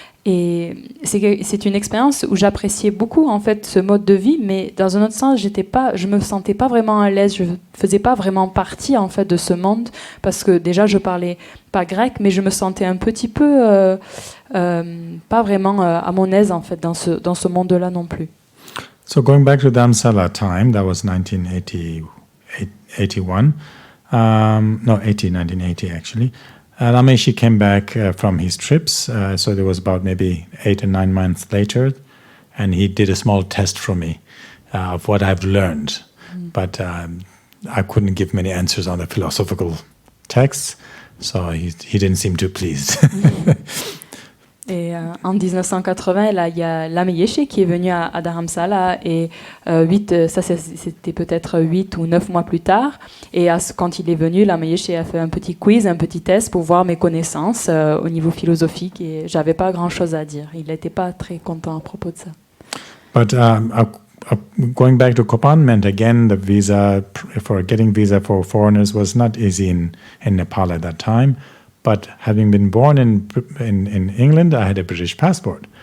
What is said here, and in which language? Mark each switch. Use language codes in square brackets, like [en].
[fr] Et c'est une expérience où j'appréciais beaucoup en fait ce mode de vie, mais dans un autre sens, je me sentais pas vraiment à l'aise, je faisais pas vraiment partie en fait de ce monde parce que déjà je parlais pas grec, mais je me sentais un petit peu pas vraiment à mon aise en fait dans ce monde-là non plus. [en] So going back to Dharamsala time, that was 1980 actually. Lama Yeshe came back from his trips, so there was about maybe 8 or 9 months later, and he did a small test for me of what I've learned. But I couldn't give many answers on the philosophical texts, so he didn't seem too pleased. [fr] Et en 1980, là, il y a Lama Yeshe qui est venu à Dharamsala et c'était peut-être 8 ou 9 mois plus tard. Et quand il est venu, Lama Yeshe a fait un petit quiz, un petit test pour voir mes connaissances au niveau philosophique et j'avais pas grand-chose à dire. Il n'était pas très content à propos de ça. [en] But going back to Kopan meant again the getting visa for foreigners was not easy in Nepal at that time. But having been born in England, I had a British passport.